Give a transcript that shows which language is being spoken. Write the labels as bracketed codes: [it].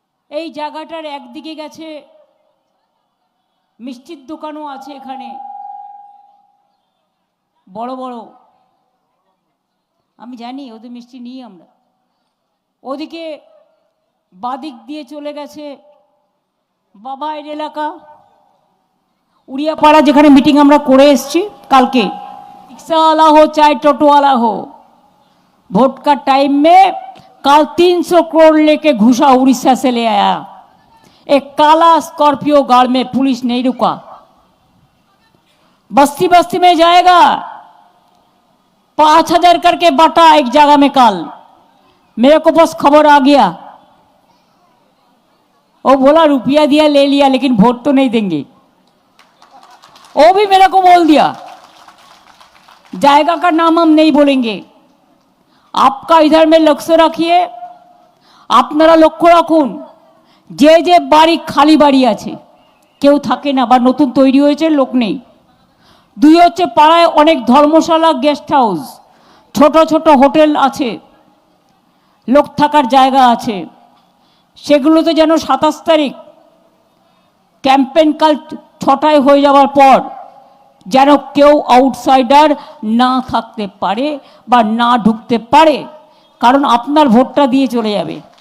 [bn] এই জায়গাটার একদিকে গেছে মিষ্টির দোকানও আছে, এখানে বড় বড়, আমি জানি ওদের মিষ্টি নিই আমরা। ওদিকে বাদিক দিয়ে চলে গেছে বাবাইয়ের এলাকা, উড়িয়াপাড়া, যেখানে মিটিং আমরা করে এসছি কালকে। [hi] रिक्शा वाला हो चाहे टोटो वाला हो, वोट का टाइम में कल 300 करोड़ लेके घुसा उड़ीसा से ले आया। एक काला स्कॉर्पियो गाड़ में पुलिस नहीं रुका, बस्ती बस्ती में जाएगा। 5000 करके बांटा एक जगह में कल, मेरे को बस खबर आ गया। वो बोला रुपया दिया ले लिया, लेकिन वोट तो नहीं देंगे। वो भी मेरे को बोल दिया, जायगा का नाम हम नहीं बोलेंगे। आपका इधर में लक्ष्य रखिए, [bn] আপনারা লক্ষ্য রাখুন, যে যে বাড়ি খালি বাড়ি আছে, কেউ থাকে না বা নতুন তৈরি হয়েছে, লোক নেই। দুই হচ্ছে পাড়ায় অনেক ধর্মশালা, গেস্ট হাউস, ছোট ছোট হোটেল আছে, লোক থাকার জায়গা আছে, সেগুলোতে যেন 27 তারিখ ক্যাম্পেইন কাল 6টায় হয়ে যাওয়ার পর যেন কেউ আউটসাইডার না থাকতে পারে বা না ঢুকতে পারে, কারণ আপনার ভোটটা দিয়ে চলে যাবে।